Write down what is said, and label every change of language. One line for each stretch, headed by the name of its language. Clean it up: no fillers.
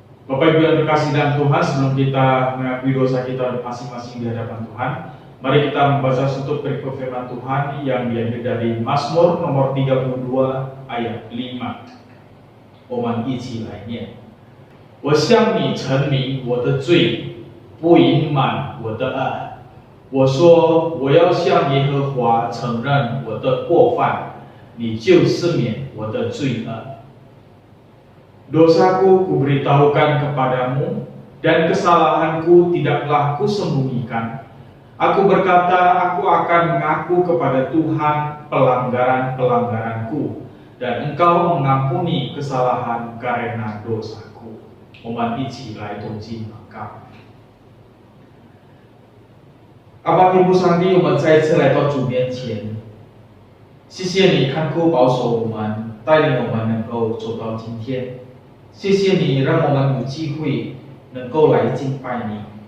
Indonesian: Bapak Ibu yang terkasih dalam Tuhan, sebelum kita mengakui dosa kita masing-masing di hadapan Tuhan, mari kita membaca satu perikop firman Tuhan yang diambil dari Mazmur nomor 32 ayat 5.
Chinese: 我们一起来念。我向你陈明我的罪，不隐瞒我的恶。我说我要向耶和华承认我的过犯，你就赦免我的罪恶。
Indonesian: Dosaku kuberitahukan kepadamu, dan kesalahanku tidaklah kusembunyikan. Aku berkata, aku akan mengaku kepada Tuhan pelanggaran-pelanggaranku, dan Engkau mengampuni kesalahan karena dosaku.
Chinese: 我们一起来同心祷告。阿爸天父上帝，我们再一次来到主面前，谢谢你看顾保守我们，带领我们能够走到今天。谢谢你让我们有机会能够来敬拜你。